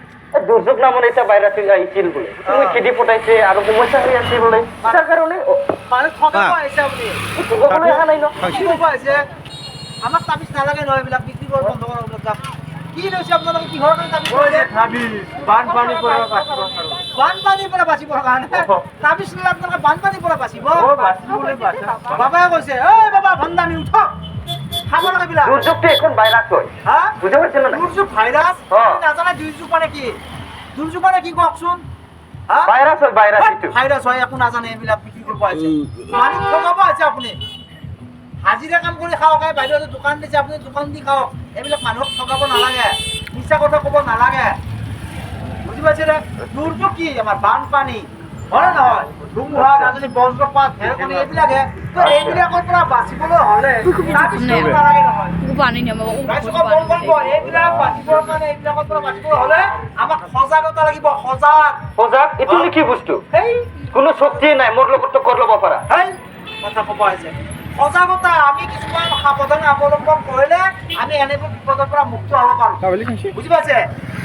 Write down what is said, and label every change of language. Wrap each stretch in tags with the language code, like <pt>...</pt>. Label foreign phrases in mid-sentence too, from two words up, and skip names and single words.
<bn>দুর্যোগ নামন এটা ভাইরাস আইছিল বলে তুমি খিদি পটাইছে আর সমস্যা হয়ে আছে বলে তার কারণে</bn> <as>মানে ঠকাব আহিছে আপুনি কোনো দেখা নাই ন ঠকাব আহিছে আমাক তাবিজ নালাগে নহয় এইবিলাক বিক্ৰী কৰিব বন্ধ কৰক যাওক কি লৈছে আপোনালোকে কিহৰ কাৰণে তাবিজ লৈছে বানপানীৰ পৰা বাচিবৰ কাৰণে তাবিজ ল'লে আপোনালোকে বানপানীৰ পৰা বাচিব বাবাই কৈছে ঐ বাবা ভণ্ডামি উঠক খাব লাগে বিলাক</as> <bn>দুর্যোগটা এখন ভাইরাস হয় হা বুঝতে পারছেন না</bn> <as>দুৰ্যোগ ভাইৰাছ হ্যাঁ। নাজানে দুৰ্যোগ মানে কি দুৰ্যোগ মানে কি কওকচোন হা</as> <bn>ভাইরাস হয় ভাইরাস এটা</bn> <as>ভাইৰাছ হয় একো নাজানে এইবিলাক বিক্ৰী কৰিব আহিছে মানুহ ঠকাব আহিছে আপুনি হাজিৰা কাম কৰি খাওক বাইদেউ দোকান দিছে আপুনি দোকান দি খাওক এইবিলাক মানুহক ঠকাব নালাগে মিছা কথা ক'ব নালাগে বুজি পাইছেনে দুৰ্যোগ কি আমাৰ বানপানী হয় নে নহয় ধুমুহা গাজনি বজ্ৰপাত ঢেৰেকনি এইবিলাকে তো এইবিলাকৰ পৰা বাচিবলৈ হ'লে তাবিজ ল'ব নালাগে নহয়</as> <bn>পানি নামাব</bn> <as>ৰাইজক বল কৰিব এইবিলাক বাচিবৰ কাৰণে এইবিলাকৰ পৰা বাচিবলৈ হ'লে আমাক সজাগতা লাগিব সজাগ সজাগ এটো কি বস্তু সেই</as> <bn>কোনো শক্তি নাই মোর লগত তো কর লব পারা</bn> <as>হেই কথা ক'ব আহিছে সজাগতা আমি কিছুমান সাৱধান অৱলম্বন কৰিলে আমি এনেবোৰ বিপদৰ পৰা মুক্ত হ'ব পাৰোঁ বুজি পাইছে</as>